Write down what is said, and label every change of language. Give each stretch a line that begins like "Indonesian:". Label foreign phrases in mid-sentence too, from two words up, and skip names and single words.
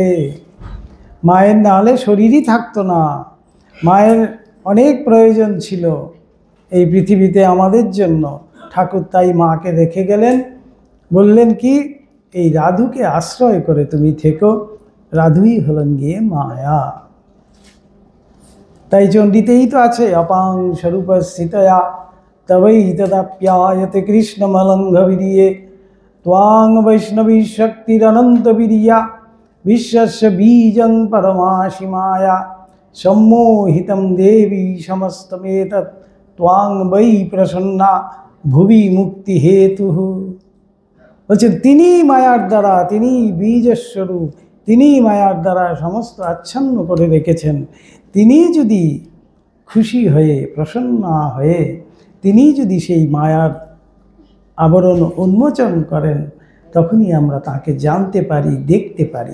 Bangla: মায়ের না হলে শরীরই থাকতো না, মায়ের অনেক প্রয়োজন ছিল এই পৃথিবীতে আমাদের জন্য। ঠাকুর তাই মাকে রেখে গেলেন, বললেন কি এই রাধুকে আশ্রয় করে তুমি থেকো, রাধুই হলেন গিয়ে মায়া। তাই চণ্ডীতেই তো আছে,
Sanskrit: অপাং স্বরূপ স্থিতয়া তবৈ তদাপ্যায়তে কৃষ্ণমলঙ্ঘ বিরিয়ে ত্বাং বৈষ্ণবী শক্তিরনন্ত বিরিয়া বিশ্বস্য বীজং পরমাসীমায়া সম্মোহিতম দেবী সমস্তমেতৎ ত্বাং বৈ প্রসন্না ভুবি মুক্তি হেতু।
Bangla: বলছেন তিনি মায়ার দ্বারা, তিনি বীজস্বরূপ, তিনি মায়ার দ্বারা সমস্ত আচ্ছন্ন করে রেখেছেন। তিনি যদি খুশি হয়ে প্রসন্না হয়ে তিনি যদি সেই মায়ার আবরণ উন্মোচন করেন, তখনই আমরা তাকে জানতে পারি, দেখতে পারি।